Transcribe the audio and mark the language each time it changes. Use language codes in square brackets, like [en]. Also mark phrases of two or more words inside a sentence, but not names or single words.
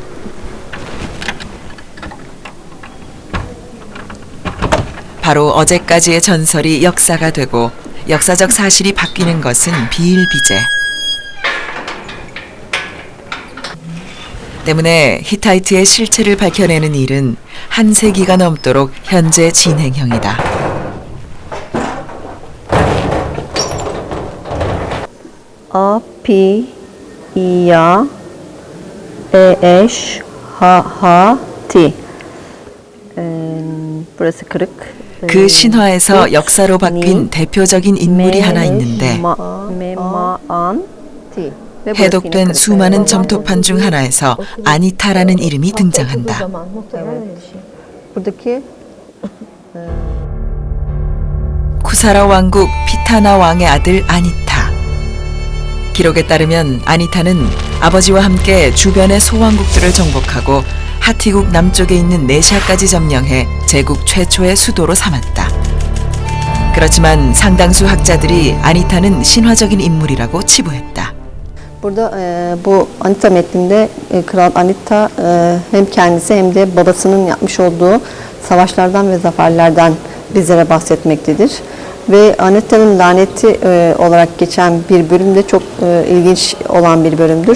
[ko] 바로 어제까지의 전설이 역사가 되고 역사적 사실이 바뀌는 것은 비일비재. 때문에 히타이트의 실체를 밝혀내는 일은 한 세기가 넘도록 현재 진행형이다. [tr] A, P, İya, E, Eş, H, T. Burası kırık. [ko] 그 신화에서 역사로 바뀐 대표적인 인물이 하나 있는데, 해독된 수많은 점토판 중 하나에서 아니타라는 이름이 등장한다. 쿠사라 왕국 피타나 왕의 아들 아니타. 기록에 따르면 아니타는 아버지와 함께 주변의 소왕국들을 정복하고 하티국 남쪽에 있는 네샤까지 점령해 제국 최초의 수도로 삼았다. 그렇지만 상당수 학자들이 아니타는 신화적인 인물이라고 치부했다. [tr] Burada bu Anita metninde Kral Anita hem kendisi hem de babasının yapmış olduğu savaşlardan ve zaferlerden bizlere bahsetmektedir. Ve Anita'nın laneti olarak geçen bir bölüm de çok ilginç olan bir bölümdür.